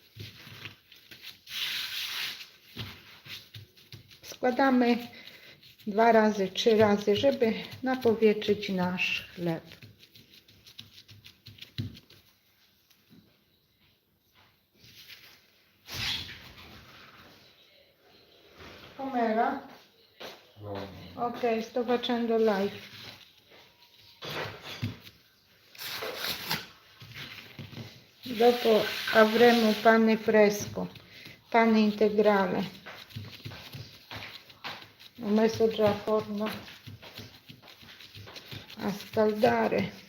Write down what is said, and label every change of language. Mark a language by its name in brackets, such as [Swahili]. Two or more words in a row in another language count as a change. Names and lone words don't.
[Polish] Składamy 2 razy, 3 razy, żeby napowietrzyć nasz chleb. Kamera? No. [Italian] Ok, sto facendo live. Dopo avremo pane fresco, pane integrale. Ho messo già a forno a scaldare.